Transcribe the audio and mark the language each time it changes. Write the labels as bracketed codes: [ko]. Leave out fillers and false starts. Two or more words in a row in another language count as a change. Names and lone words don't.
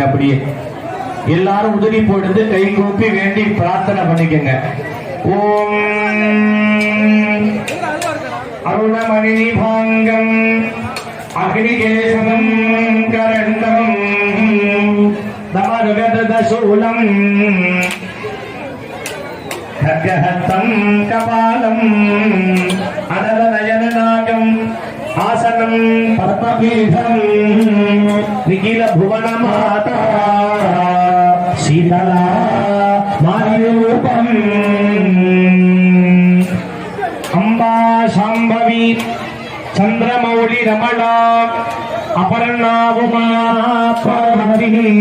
[ta] அப்படியே எல்லாரும் உதிரி போடுது கை கூப்பி வேண்டி பிரார்த்தனை பண்ணிக்கங்க. [sa] ओम् अरुणमणि पाङ्गम् अग्निकेशनम् करण्डम् नमरुकदशूलम् खड्गहस्तं कपालं अनलनयननागं आसनं पद्मपीठं निखिल भुवनमाता शीतला मायूपम् अम्बा शाम्भवी चन्द्रमौलि रमणा अपर्णा उमा पार्वती